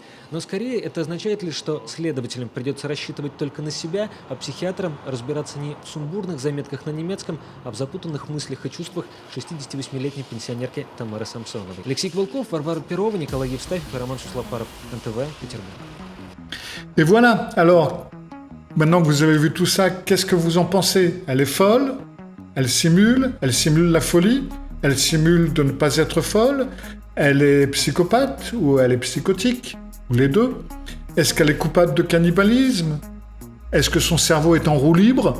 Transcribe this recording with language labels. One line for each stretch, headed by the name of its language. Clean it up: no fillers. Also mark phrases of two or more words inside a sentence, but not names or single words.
Russian: Но скорее это означает лишь, что следователям придется рассчитывать только на себя, а психиатрам разбираться не в сумбурных заметках на немецком, а в запутанных мыслях и чувствах 68-летней пенсионерки Тамары Самсоновой. Алексей Квалков, Варвара Перова, Николай Евстафьев и Роман Суслопаров. НТВ, Петербург.
French: Et voilà, alors, maintenant que vous avez vu tout ça, qu'est-ce que vous en pensez? Elle est folle? Elle simule la folie? Elle simule de ne pas être folle? Elle est psychopathe ou elle est psychotique? Ou les deux? Est-ce qu'elle est coupable de cannibalisme? Est-ce que son cerveau est en roue libre?